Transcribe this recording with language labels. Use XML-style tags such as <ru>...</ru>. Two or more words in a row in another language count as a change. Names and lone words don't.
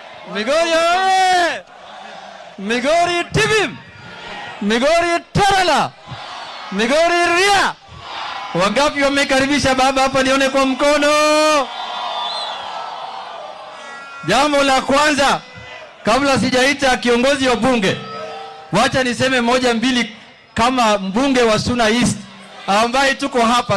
<sw>Migori oye! Migori Tibim! Migori Tarala! Migori Ria! Wangapi wamekaribisha baba hapa nione kwa mkono? Jambo la kwanza, kabla sijaita kiongozi wa bunge, wacha niseme moja mbili kama mbunge wa Suna East ambaye tuko hapa.</sw>